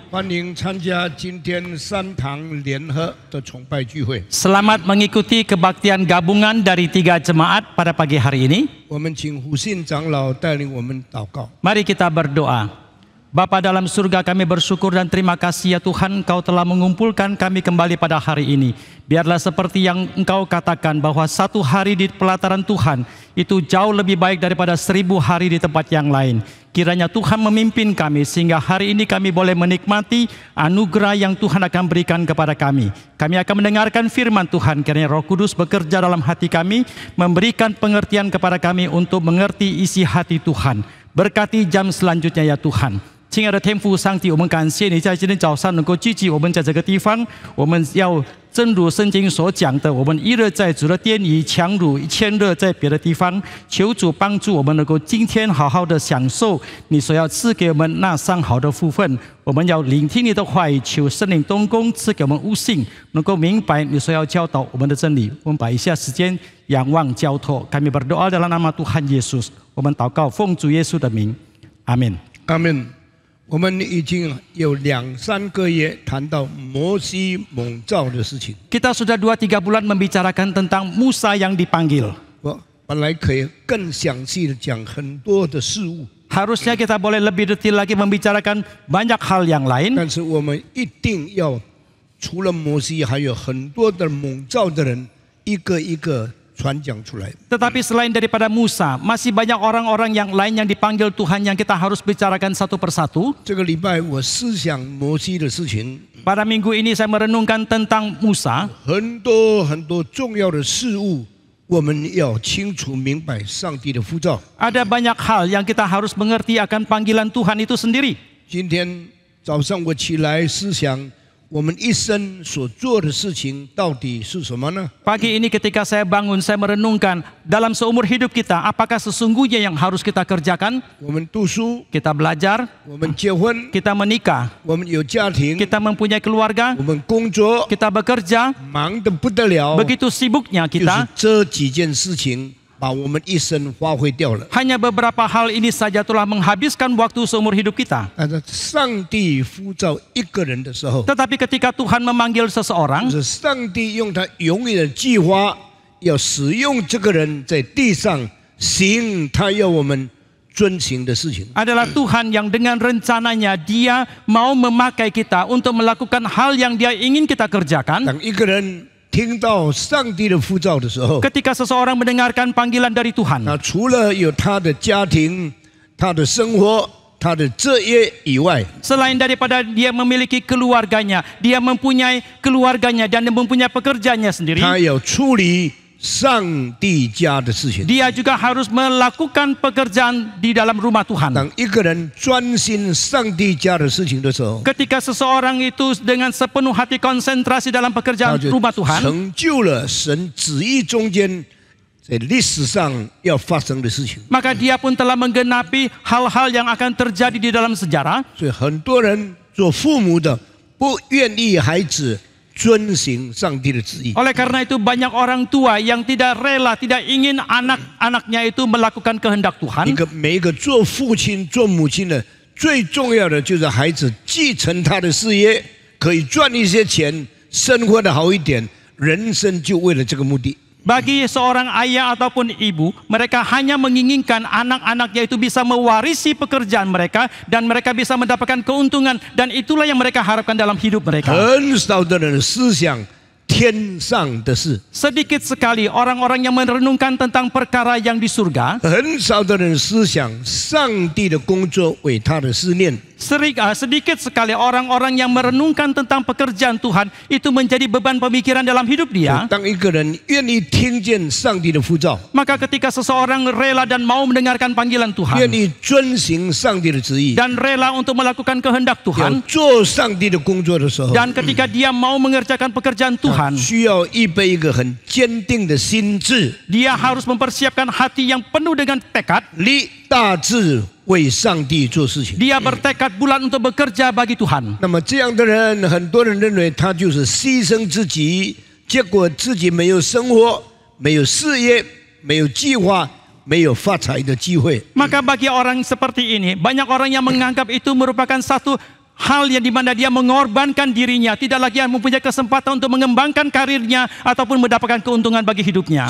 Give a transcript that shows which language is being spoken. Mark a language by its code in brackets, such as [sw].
[zh] 欢迎参加今天三堂联合的崇拜聚会。 [id] Selamat mengikuti kebaktian gabungan dari 3 jemaat pada pagi hari ini. [zh] 我们请胡信长老带领我们祷告。 [id] Mari kita berdoa. Bapa dalam surga, kami bersyukur dan terima kasih ya Tuhan, Engkau telah mengumpulkan kami kembali pada hari ini. Biarlah seperti yang Engkau katakan bahwa 1 hari di pelataran Tuhan itu jauh lebih baik daripada 1000 hari di tempat yang lain. Kiranya Tuhan memimpin kami sehingga hari ini kami boleh menikmati anugerah yang Tuhan akan berikan kepada kami. Kami akan mendengarkan firman Tuhan, kiranya Roh Kudus bekerja dalam hati kami, memberikan pengertian kepada kami untuk mengerti isi hati Tuhan. Berkati jam selanjutnya ya Tuhan. [zh] 亲爱的天父上帝，我们感谢你在今天早上能够聚集我们在这个地方。我们要正如圣经所讲的，我们一日在主的殿宇，强如1000日在别的地方。求主帮助我们能够今天好好的享受你所要赐给我们那上好的福分。我们要聆听你的话语，求圣灵动工，赐给我们悟性，能够明白你所要教导我们的真理。我们把以下时间仰望交托。 [id] Kami berdoa dalam nama Tuhan Yesus。 [zh] 我们祷告，奉主耶稣的名，阿门。阿门。我们已经有2、3个月谈到摩西蒙召的事情。 [id] Kita sudah 2-3 bulan membicarakan tentang Musa yang dipanggil. [zh] 我本来可以更详细的讲很多的事物， [id] Harusnya kita boleh lebih detail lagi membicarakan banyak hal yang lain. [zh] 但是我们一定要除了摩西，还有很多的蒙召的人，一个一个传讲出来。 [id] Tetapi selain daripada Musa, masih banyak orang-orang yang lain yang dipanggil Tuhan yang kita harus bicarakan satu persatu. [zh] 这个礼拜我思想摩西的事情， [id] Pada minggu ini saya merenungkan tentang Musa. [zh] 很多重要的事物，我们要清楚明白上帝的呼召。 [id] Ada banyak hal yang kita harus mengerti akan panggilan Tuhan itu sendiri. [zh] 今天早上我起来思想，我们一生所做的事情到底是什么呢？ [id] Pagi ini ketika saya bangun, saya merenungkan dalam seumur hidup kita, apakah sesungguhnya yang harus kita kerjakan? [zh] 我们读书， [id] Kita belajar, [zh] 我们结婚， [id] kita menikah, [zh] 我们有家庭， [id] kita mempunyai keluarga, [zh] 我们工作， [id] kita bekerja, [zh] 忙得不得了， [id] begitu sibuknya [zh] 就是 [id] kita. [zh] 这几件事情把我们一生花费掉了。 [id] Hanya beberapa hal ini saja telah menghabiskan waktu seumur hidup kita. [zh] 但是上帝呼召一个人的时候， [id] Tetapi ketika Tuhan memanggil seseorang, [zh] 是上帝用他永远的计划，要使用这个人在地上行他要我们遵行的事情。 [id] adalah Tuhan yang dengan rencananya Dia mau memakai kita untuk melakukan hal yang Dia ingin kita kerjakan. [zh] 当一个人听到上帝的呼召的时候， [id] Ketika seseorang mendengarkan panggilan dari Tuhan, [zh] 那除了有他的家庭、他的生活、他的职业以外， [id] selain daripada dia memiliki keluarganya, dia mempunyai keluarganya dan mempunyai pekerjaannya sendiri, [zh] 他要处理上帝家的事情。 [id] dia juga harus melakukan pekerjaan di dalam rumah Tuhan. [zh] 当一个人专心上帝家的事情的时候， [id] Ketika seseorang itu dengan sepenuh hati konsentrasi dalam [zh] 他 [id] pekerjaan [zh] 就 [id] rumah Tuhan, [zh] 成就了神旨意中间在历史上要发生的事情。 [id] maka dia pun telah menggenapi hal-hal yang akan terjadi di dalam sejarah. [zh] 所以很多人做父母的不愿意孩子遵行上帝的旨意。 [id] Oleh karena itu banyak orang tua yang tidak rela, tidak ingin anak-anaknya itu melakukan kehendak Tuhan. [zh] 每一个做父亲、做母亲的，最重要的就是孩子继承他的事业，可以赚一些钱，生活的好一点，人生就为了这个目的。 [id] Bagi seorang ayah ataupun ibu, mereka hanya menginginkan anak-anaknya itu bisa mewarisi pekerjaan mereka dan mereka bisa mendapatkan keuntungan, dan itulah yang mereka harapkan dalam hidup mereka. [zh] 很少的人思想天上的事， [id] Sedikit sekali orang-orang yang merenungkan tentang perkara yang di surga. [zh] 很少的人思想上帝的工作为他的思念。 [id] Sedikit sekali orang-orang yang merenungkan tentang pekerjaan Tuhan itu menjadi beban pemikiran dalam hidup dia. [zh] 当一个人愿意听见上帝的呼召， [id] Maka ketika seseorang rela dan mau mendengarkan panggilan [zh] 愿意遵行上帝的旨意， [id] dan rela untuk melakukan kehendak [zh] 要 [id] Tuhan, [zh] 做上帝的工作的时候， [id] dan ketika dia mau mengerjakan pekerjaan Tuhan, [zh] 需要预备一个很坚定的心智， [id] dia harus mempersiapkan hati yang penuh dengan tekad. [zh] 立大志为上帝做事情。 [id] Dia bertekad bulat untuk bekerja bagi Tuhan. [zh] 那么这样的人，很多人认为他就是牺牲自己，结果自己没有生活，没有事业，没有计划，没有发财的机会。 [id] Maka bagi orang seperti ini, banyak orang yang menganggap itu merupakan satu hal yang dimana dia mengorbankan dirinya, tidak lagi mempunyai kesempatan untuk mengembangkan karirnya ataupun mendapatkan keuntungan bagi hidupnya.